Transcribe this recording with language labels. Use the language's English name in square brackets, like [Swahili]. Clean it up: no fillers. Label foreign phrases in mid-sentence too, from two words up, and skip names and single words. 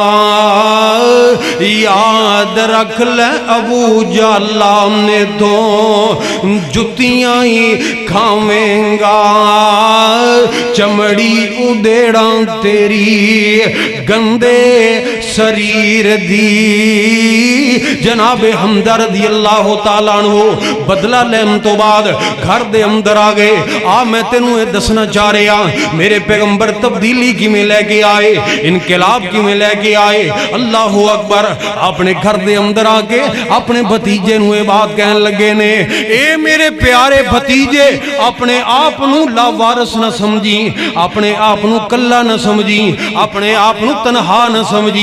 [Punjabi] ਯਾਦ ਰੱਖ ਲੈ ਅਬੂ ਜਾਲਾ ਨੇ ਤੋ ਜੁੱਤੀਆਂ ਹੀ ਖਾਵੇਂਗਾ, ਚਮੜੀ ਉਧੇੜਾਂ ਤੇਰੀ ਗੰਦੇ ਸਰੀਰ ਦੀ। ਜਨਾਬੇ ਹਮਜ਼ਾ [Arabic] رضي الله تعالى عنه [Punjabi] ਬਦਲਾ ਲੈਣ ਤੋਂ ਬਾਅਦ ਘਰ ਦੇ ਅੰਦਰ ਆ ਗਏ। ਆ ਮੈਂ ਤੈਨੂੰ ਇਹ ਦੱਸਣਾ ਚਾਹ ਰਿਹਾ ਮੇਰੇ ਪੈਗੰਬਰ ਤਬਦੀਲੀ ਕਿਵੇਂ ਲੈ ਕੇ ਆਏ, ਇਨਕਲਾਬ ਕਿਵੇਂ ਲੈ ਕੇ ਆਏ। [Arabic] الله أكبر. [Punjabi] ਅਪਣੇ ਘਰ ਦੇ ਅੰਦਰ ਆ ਕੇ ਅਪਣੇ ਭਤੀਜੇ ਨੂੰ ਇਹ ਗੱਲ ਕਹਿਣ ਲੱਗੇ ਨੇ, ਐ ਮੇਰੇ ਪਿਆਰੇ ਭਤੀਜੇ ਅਪਣੇ ਆਪ ਨੂੰ ਲਾਵਾਰਸ ਨਾ ਸਮਝੀਂ, ਅਪਣੇ ਆਪ ਨੂੰ ਕੱਲਾ ਨਾ ਸਮਝੀਂ, ਅਪਣੇ ਆਪ ਨੂੰ ਤਨਹਾ ਨਾ ਸਮਝੀਂ।